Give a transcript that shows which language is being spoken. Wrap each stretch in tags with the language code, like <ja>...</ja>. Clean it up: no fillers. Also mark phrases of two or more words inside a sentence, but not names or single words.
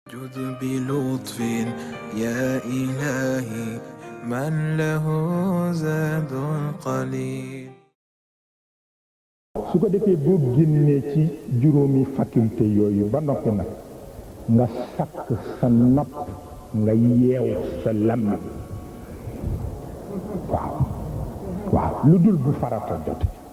<ar>جد بلطف يا إلهي من له زاد قليل.</ar> <wo>su ko defee boo génnee ci juróomi faculté yooyu ba noppi nag nga sakk sa nopp nga yeew sa làmmiñ waaw lu dul bu farata jote</wo>